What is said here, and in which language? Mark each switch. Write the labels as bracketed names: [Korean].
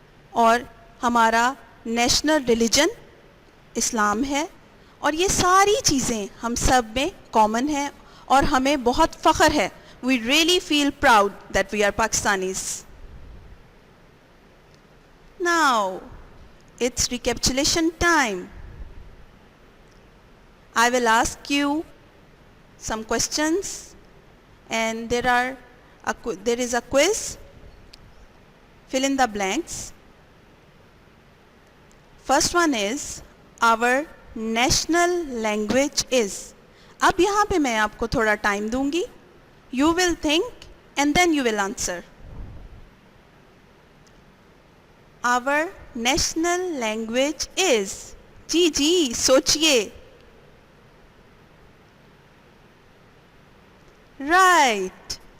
[Urdu] اور ہمارا national religion اسلام ہے. اور یہ ساری چیزیں ہم سب میں کامن ہیں اور ہمیں بہت فخر ہے. [English] We really feel proud that we are Pakistanis. Now, it's recapitulation time. I will ask you some questions and there is a quiz. Fill in the blanks. First one is, our national language is. [Urdu] اب یہاں پہ میں آپ کو تھوڑا time دوں گی. [English] You will think and then you will answer. Our national language is. [Urdu] جی سوچئے. [English] Right.